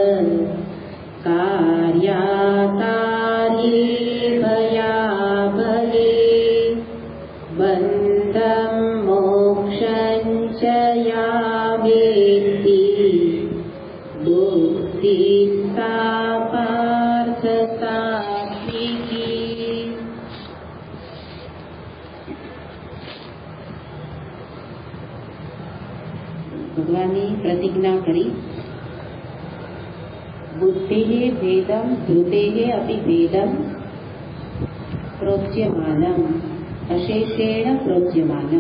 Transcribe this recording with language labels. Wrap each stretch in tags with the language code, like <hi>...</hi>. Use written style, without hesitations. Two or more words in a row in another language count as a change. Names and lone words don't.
<sa>कार्याकार्ये भयाभये बन्धं मोक्षं च या वेत्ति बुद्धिः सा पार्थ सात्विकी।</sa> <gu>ભગવાને પ્રતિજ્ઞા કરી</gu> <sa>બુદ્ધેઃ ભેદં ધૃતેઃ અપિ ભેદં પ્રોચ્યમાનમ અશેષેણ પ્રોચ્યમાનમ.</sa>